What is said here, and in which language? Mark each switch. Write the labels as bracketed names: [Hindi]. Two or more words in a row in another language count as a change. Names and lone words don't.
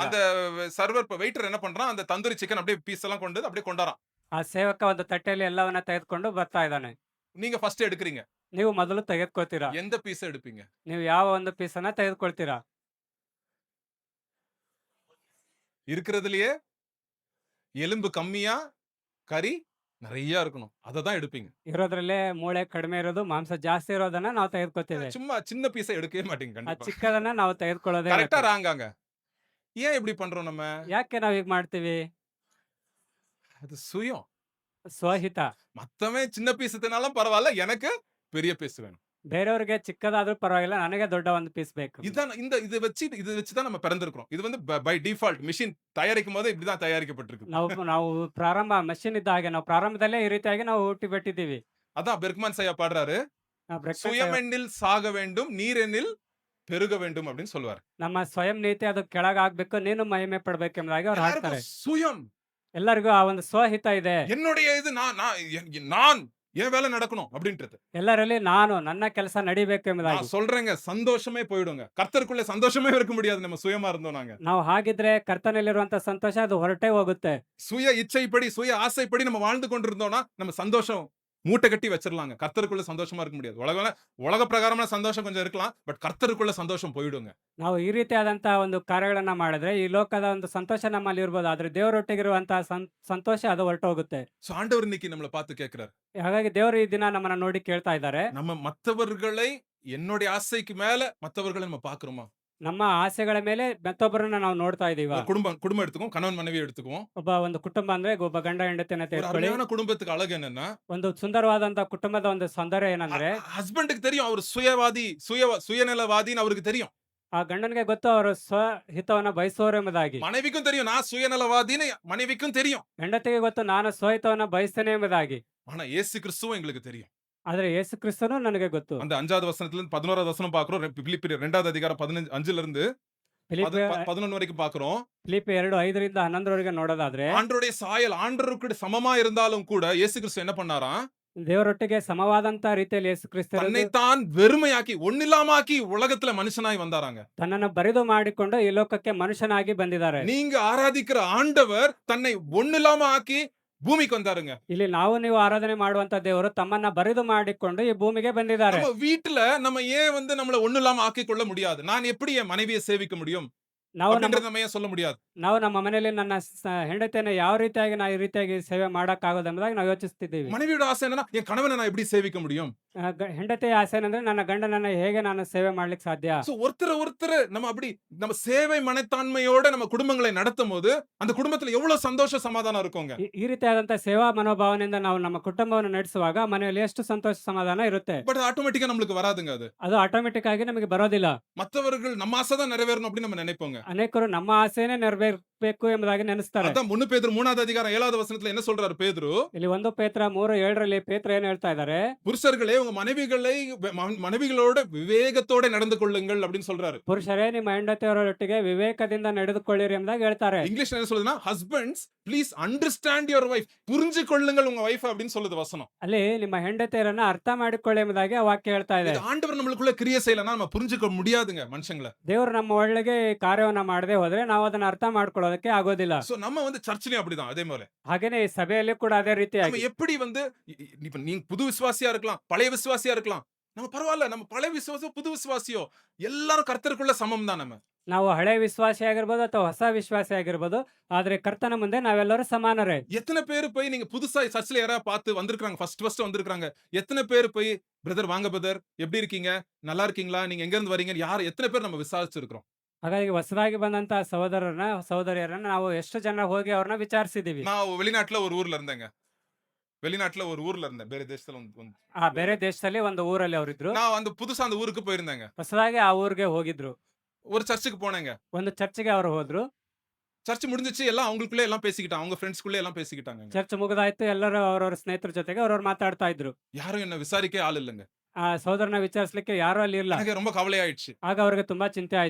[Tamil] அந்த [English] server waiter [Tamil] என்ன பண்றான், அந்த [English] tandoori chicken [Tamil] அப்படியே பீஸ் எல்லாம் கொண்டு அப்படியே கொண்டாரான். [Kannada] ಆ ಸೇವಕ ಒಂದು ತಟ್ಟೆಯಲ್ಲಿ ಎಲ್ಲವನ್ನ ತೆಗೆದುಕೊಂಡು ಬರ್ತಾ ಇದ್ದಾನೆ. [Tamil] நீங்க ஃபர்ஸ்ட் எடுக்கிறீங்க. [Kannada] ನೀವು ಮೊದಲು ತೆಗೆದುಕೊಳ್ತೀರಾ. [Tamil] எந்த பீஸ் எடுப்பீங்க? [Kannada] ನೀವು ಯಾವ ಒಂದು ಪೀಸನ್ನ ತೆಗೆದುಕೊಳ್ತೀರಾ? [Tamil] இருக்கிறதுலயே எலும்பு கம்மியா கறி நிறைய இருக்கணும், அதை தான் எடுப்பீங்க. [Kannada] ಇರೋದ್ರಲ್ಲೇ ಮೂಳೆ ಕಡಿಮೆ ಇರೋದು, ಮಾಂಸ ಜಾಸ್ತಿ ಇರೋದನ್ನ ನಾವು ತೆಗೆದುಕೊಳ್ತೇವೆ. [Tamil] சும்மா சின்ன பீஸை எடுக்கவே மாட்டீங்க ಆ கண்டிப்பா. [Kannada] ಚಿಕ್ಕದನ್ನ ನಾವು ತೆಗೆದುಕೊಳ್ಳೋದೇ [Tamil] கரெக்டா [Kannada] ಇಲ್ಲ. [Tamil] ராங்காங்க. ஏன் இப்படி பண்றோம் நம்ம? [Kannada] ಯಾಕೆ ನಾವ್ ಹೀಗ್ ಮಾಡ್ತೀವಿ? [Tamil] அது சுயம். [Kannada] ಸ್ವಹಿತ. [Tamil] மத்தவன் சின்ன பீஸ் தினாலும் பரவாயில்ல, எனக்கு பெரிய பீஸ் வேணும். [Kannada] ಬೇರೆಯವ್ರಿಗೆ ಚಿಕ್ಕದಾದ್ರೂ ಪರವಾಗಿಲ್ಲ, ನನಗೆ ದೊಡ್ಡ ಒಂದು ಪೀಸ್ ಬೇಕು. [Tamil] இதான் இது வச்சு தான் நம்ம பிறந்திருக்கிறோம். இது வந்து [English] by default [Tamil] மிஷின் தயாரிக்கும் போது இப்படிதான் தயாரிக்கப்பட்டிருக்கு. [Kannada] ನಾವು ಪ್ರಾರಂಭ ಮಷಿನ್ ಇದ್ದ ಹಾಗೆ ನಾವು ಪ್ರಾರಂಭದಲ್ಲೇ ಈ ರೀತಿಯಾಗಿ ನಾವು ಹುಟ್ಟಿ ಬಿಟ್ಟಿದ್ದೀವಿ. [Tamil] அதான் பெர்க்மன் ஐயா பாடுறாரு, சுயமெண்ணில் சாக வேண்டும், நீரெண்ணில் பெருக வேண்டும் அப்படின்னு சொல்லுவார். [Kannada] ನಮ್ಮ ಸ್ವಯಂ ನೀತಿ ಅದು ಕೆಳಗಾಗ್ಬೇಕು, ನೀನು ಮಹಿಮೆ ಪಡ್ಬೇಕೆಂಬುದಾಗಿ ಅವ್ರು ಹಾಡ್ತಾರೆ. [Tamil] சுயம், [Kannada] ಎಲ್ಲರಿಗೂ ಆ ಒಂದು ಸ್ವಹಿತ ಇದೆ. [Tamil] என்னுடைய இது நான் என் வேலை நடக்கணும் அப்படின்றது. [Kannada] ಎಲ್ಲರಲ್ಲಿ ನಾನು ನನ್ನ ಕೆಲಸ ನಡಿಬೇಕು ಎಂಬುದಾಗಿ. [Tamil] நான் சொல்றேங்க, சந்தோஷமே போயிடுங்க. கர்த்தருக்குள்ள சந்தோஷமே இருக்க முடியாது நம்ம சுயமா இருந்தோம் நாங்க. [Kannada] ನಾವು ಹಾಗಿದ್ರೆ ಕರ್ತನಲ್ಲಿರುವಂತ ಸಂತೋಷ ಅದು ಹೊರಟೇ ಹೋಗುತ್ತೆ. [Tamil] சுய இச்சைப்படி, சுய ஆசைப்படி நம்ம வாழ்ந்து கொண்டிருந்தோம்னா, நம்ம சந்தோஷம் மூட்டை கட்டி வச்சிரலாங்க. கர்த்தருக்குள்ள சந்தோஷமா இருக்க முடியாது. உலக பிரகாரமான சந்தோஷம் கொஞ்சம் இருக்கலாம். பட் கர்த்தருக்குள்ள சந்தோஷம் போயிடுங்க. [Kannada] ನಾವು ಈ ರೀತಿಯಾದಂತಹ ಒಂದು ಕಾರ್ಯಗಳನ್ನ ಮಾಡಿದ್ರೆ ಈ ಲೋಕದ ಒಂದು ಸಂತೋಷ ನಮ್ಮಲ್ಲಿ ಇರ್ಬೋದು, ಆದ್ರೆ ದೇವರೊಟ್ಟಿಗಿರುವಂತಹ ಸಂತೋಷ ಅದು ಹೊರಟೋಗುತ್ತೆ. [Tamil] சோ ஆண்டவர் இன்னைக்கு நம்மள பார்த்து கேட்கிறார். [Kannada] ಹಾಗಾಗಿ ದೇವರು ಈ ದಿನ ನಮ್ಮನ್ನ ನೋಡಿ ಕೇಳ್ತಾ ಇದ್ದಾರೆ, [Tamil] நம்ம மத்தவர்களை என்னுடைய ஆசைக்கு மேல மத்தவர்களை நம்ம பார்க்கிறோமா? [Kannada] ನಮ್ಮ ಆಸೆಗಳ ಮೇಲೆ ಮತ್ತೊಬ್ಬರನ್ನ ನಾವು ನೋಡ್ತಾ ಇದೀವ. [Tamil] குடும்பம் எடுத்துக்குவோம், கணவன் மனைவி எடுத்துக்குவோம். [Kannada] ಒಬ್ಬ ಒಂದು ಕುಟುಂಬ ಅಂದ್ರೆ ಒಬ್ಬ ಗಂಡ ಹೆಂಡತಿಯನ್ನ [Tamil] ஒரு [Kannada] ತೆಗೆದುಕೊಳ್ಳಿ. [Tamil] அருமையான குடும்பத்துக்கு அழகு என்னன்னா, [Kannada] ಒಂದು ಸುಂದರವಾದಂತ ಕುಟುಂಬದ ಒಂದು ಸೌಂದರ್ಯ ಏನಂದ್ರೆ, [Tamil] ஹஸ்பண்டுக்கு தெரியும் அவர் சுயநலவாதின்னு அவருக்கு தெரியும். [Kannada] ಆ ಗಂಡನಿಗೆ ಗೊತ್ತು ಅವರು ಸ್ವಹಿತವನ್ನ ಬಯಸುವವರು ಎಂಬುದಾಗಿ. [Tamil] மனைவிக்கும் தெரியும் நான் சுயநலவாதின்னு மனைவிக்கும் தெரியும். [Kannada] ಹೆಂಡತಿಗೆ ಗೊತ್ತು ನಾನು ಸ್ವಹಿತವನ್ನ ಬಯಸ್ತೇನೆ ಎಂಬುದಾಗಿ. [Tamil] ஆனா இயேசு கிறிஸ்துவும் எங்களுக்கு தெரியும். [Kannada] ಆದ್ರೆ ಯೇಸು ಕ್ರಿಸ್ತನು ನನಗೆ ಗೊತ್ತು. [Tamil] அந்த 5வது வசனத்துல இருந்து 11வது வசனம் பார்க்கிறோம். பிலிப்பியர் 2வது அதிகாரம் 5ல இருந்து [Kannada] ಫಿಲಿಪ್ಪಿ [Tamil] 11 வரைக்கும் பார்க்கிறோம். [Kannada] 2:5 11 ನೋಡೋದಾದ್ರೆ, [Tamil] ஆண்டவருடைய சாயல் ஆண்டவருக்கு சமமா இருந்தாலும் கூட இயேசு கிறிஸ்து என்ன பண்ணாராம்? [Kannada] ದೇವರೊಟ್ಟಿಗೆ ಸಮವಾದಂತ ರೀತಿಯಲ್ಲಿ ಯೇಸು ಕ್ರಿಸ್ತರು [Tamil] தன்னைத்தான் வெறுமையாக்கி ஒண்ணில்லாமாக்கி உலகத்துல மனுஷனாய் வந்தாராங்க. [Kannada] ತನ್ನನ್ನು ಬರಿದು ಮಾಡಿಕೊಂಡು ಈ ಲೋಕಕ್ಕೆ ಮನುಷ್ಯನಾಗಿ ಬಂದಿದ್ದಾರೆ. [Tamil] நீங்க ஆராதிக்கிற ஆண்டவர் தன்னை ஒண்ணில்லாம ஆக்கி பூமிக்கு வந்தாருங்க. [Kannada] ಇಲ್ಲಿ ನಾವು ನೀವು ಆರಾಧನೆ ಮಾಡುವಂತ ದೇವರು ತಮ್ಮನ್ನ ಬರಿದು ಮಾಡಿಕೊಂಡು ಈ ಭೂಮಿಗೆ ಬಂದಿದ್ದಾರೆ. [Tamil] நம்ம வீட்டுல நம்ம ஏன் நம்மள ஒண்ணில்லாம ஆக்கிக் கொள்ள முடியாது? நான் எப்படி என் மனைவியை சேவிக்க முடியும்? [Kannada] ನಾವು ನಮ್ಮ [Tamil] அப்படின்றத நம்ம ஏன் சொல்ல முடியாது? [Kannada] ನಾವು ನಮ್ಮ ಮನೆಯಲ್ಲಿ ನನ್ನ ಹೆಂಡತಿಯನ್ನು ಯಾವ ರೀತಿಯಾಗಿ ನಾವು ಈ ರೀತಿಯಾಗಿ ಸೇವೆ ಮಾಡಕ್ ಆಗೋದು ಎಂಬುದಾಗಿ ನಾವು ಯೋಚಿಸ್ತಿದ್ದೀವಿ. [Tamil] மனைவியோட ஆசை என்னன்னா என் கணவனை நான் எப்படி சேவிக்க முடியும்? [Kannada] ಹೆಂಡತಿಯ ಆಸೆ ಏನಂದ್ರೆ ನನ್ನ ಗಂಡನನ್ನ ಹೇಗೆ ನಾನು ಸೇವೆ ಮಾಡ್ಲಿಕ್ಕೆ ಸಾಧ್ಯ. [Tamil] சோ ஒருத்தர் நம்ம சேவை மனத்தாண்மையோட நம்ம குடும்பங்களை நடத்தும் போது அந்த குடும்பத்துல எவ்வளவு சந்தோஷ சமாதானம் இருக்குங்க. [Kannada] ಈ ರೀತಿಯಾದಂತ ಸೇವಾ ಮನೋಭಾವನೆಯಿಂದ ನಾವು ನಮ್ಮ ಕುಟುಂಬವನ್ನು ನಡೆಸುವಾಗ ಮನೆಯಲ್ಲಿ ಎಷ್ಟು ಸಂತೋಷ ಸಮಾಧಾನ ಇರುತ್ತೆ. [Tamil] பட் ஆட்டோமேட்டிக்கா நம்மளுக்கு வராதுங்க அது. [Kannada] ಅದು ಆಟೋಮೆಟಿಕ್ ಆಗಿ ನಮಗೆ ಬರೋದಿಲ್ಲ. [Tamil] மத்தவர்கள் நம்ம ஆசை தான் நிறைவேறணும் அப்படின்னு நம்ம நினைப்போங்க. [Kannada] ಅನೇಕರು ನಮ್ಮ ಆಸೆನೇ ನೆರವೇರ್ಬೇಕು ಎಂಬುದಾಗಿ ನೆನೆಸ್ತಾರೆ. [Tamil] அதான் 1 பேதுரு 3வது அதிகாரம் 7வது வசனத்துல என்ன சொல்றாரு பேதுரு? [Kannada] ಇಲ್ಲಿ 1 ಪೇತ್ರ 3:7 ಪೇತ್ರ ಏನ್ ಹೇಳ್ತಾ ಇದ್ದಾರೆ, [Tamil] புருஷர்களே உங்க மனைவிகளோட விவேகத்தோட நடந்து கொள்ளுங்கள் அப்படின்னு சொல்றாரு. [Kannada] ಪುರುಷರೇ ನಿಮ್ಮ ಹೆಂಡತಿಯವರೊಟ್ಟಿಗೆ ವಿವೇಕದಿಂದ ನಡೆದುಕೊಳ್ಳಿರಿ ಎಂಬುದಾಗಿ ಹೇಳ್ತಾರೆ. [Tamil] இங்கிலீஷ்ல என்ன சொல்லுதுன்னா [English] husbands please understand your wife. [Tamil] புரிஞ்சு கொள்ளுங்கள் உங்க வைஃப் அப்படின்னு சொல்லுது வசனம். [Kannada] ಅಲ್ಲಿ ನಿಮ್ಮ ಹೆಂಡತಿಯರನ್ನ ಅರ್ಥ ಮಾಡಿಕೊಳ್ಳಿ ಎಂಬುದಾಗಿ ಆ ವಾಕ್ಯ ಹೇಳ್ತಾ ಇದೆ. [Tamil] இது ஆண்டவர் நம்மளுக்குள்ள கிரியை செய்யலனா நம்ம புரிஞ்சுக்க முடியாதுங்க மனுஷங்கள. [Kannada] ದೇವರು ನಮ್ಮ ಒಳಗೆ ಈ ಕಾರ್ಯವನ್ನ ಮಾಡದೆ ಹೋದ್ರೆ ನಾವು ಅದನ್ನ ಅರ್ಥ ಮಾಡ್ಕೊಳ್ಳೋದಕ್ಕೆ ಆಗೋದಿಲ್ಲ. [Tamil] சோ நம்ம சர்ச்சிலயும் அப்படிதான் அதே மாதிரி. [Kannada] ಹಾಗೇನೆ ಈ ಸಭೆಯಲ್ಲಿ ಕೂಡ ಅದೇ [Tamil] நம்ம [Kannada] ರೀತಿಯಾಗಿ [Tamil] எப்படி இப்ப நீங்க புது விசுவாசியா இருக்கலாம், பழைய விசுவாசியா இருக்கலாம். நம்ம பரவாயில்ல, நம்ம பழைய விசுவாசியோ புது விசுவாசியோ எல்லாரும் கர்த்தருக்குள்ள சமம் தான் நம்ம. [Kannada] ನಾವು ಹಳೆ ವಿಶ್ವಾಸಿ ಆಗಿರ್ಬೋದು ಅಥವಾ ಹೊಸ ವಿಶ್ವಾಸಿ ಆಗಿರ್ಬೋದು, ಆದ್ರೆ ಕರ್ತನ ಮುಂದೆ ನಾವೆಲ್ಲರೂ ಸಮಾನರೇ. [Tamil] எத்தனை பேர் போய் நீங்க புதுசா சர்ச்சில் யாராவது பார்த்து வந்திருக்காங்க, ஃபர்ஸ்ட் வந்திருக்காங்க, எத்தனை பேர் போய் பிரதர் வாங்க பிரதர் எப்படி இருக்கீங்க, நல்லா இருக்கீங்களா, நீங்க எங்க இருந்து வரீங்க, எத்தனை பேர் நம்ம விசாரிச்சிருக்கிறோம்? [Kannada] ಹಾಗಾಗಿ ಹೊಸದಾಗಿ ಬಂದಂತ ಸಹೋದರಿಯರನ್ನ ನಾವು ಎಷ್ಟು ಜನ ಹೋಗಿ ಅವ್ರನ್ನ ವಿಚಾರಿಸಿದೀವಿ. [Tamil] நான் வெளிநாட்டுல ஒரு ஊர்ல இருந்தேங்க. [Kannada] ಬೇರೆ ದೇಶದಲ್ಲಿ ಬೇರೆ ದೇಶದಲ್ಲಿ ಒಂದು ಊರಲ್ಲಿ ಅವರಿದ್ರು. [Tamil] நான் புதுசா அந்த ஊருக்கு போயிருந்தேங்க. [Kannada] ಹೊಸದಾಗಿ ಆ ಊರಿಗೆ ಹೋಗಿದ್ರು. [Tamil] ஒரு சர்ச்சுக்கு போனேங்க. [Kannada] ಒಂದು ಚರ್ಚ್ಗೆ ಅವರು ಹೋದ್ರು. [Tamil] சர்ச் முடிஞ்சிச்சு, எல்லாம் அவங்களுக்குள்ளே எல்லாம் பேசிக்கிட்டாங்க, அவங்க ஃப்ரெண்ட்ஸ்க்குள்ளே எல்லாம் பேசிக்கிட்டாங்க. [Kannada] ಚರ್ಚ್ ಮುಗಿದಾಯ್ತು, ಎಲ್ಲರೂ ಅವರವರ ಸ್ನೇಹಿತರ ಜೊತೆಗೆ ಅವ್ರವ್ರು ಮಾತಾಡ್ತಾ ಇದ್ರು. [Tamil] யாரும் என்ன விசாரிக்க ஆள் இல்லைங்க. [Kannada] ಆ ಸಹೋದರನ ವಿಚಾರಿಸಲಿಕ್ಕೆ ಯಾರು ಅಲ್ಲಿ ಇಲ್ಲ. [Tamil] எனக்கு ரொம்ப கவலையாயிடுச்சு. [Kannada] ಆಗ ಅವ್ರಿಗೆ ತುಂಬಾ ಚಿಂತೆ ಆಯ್ತು.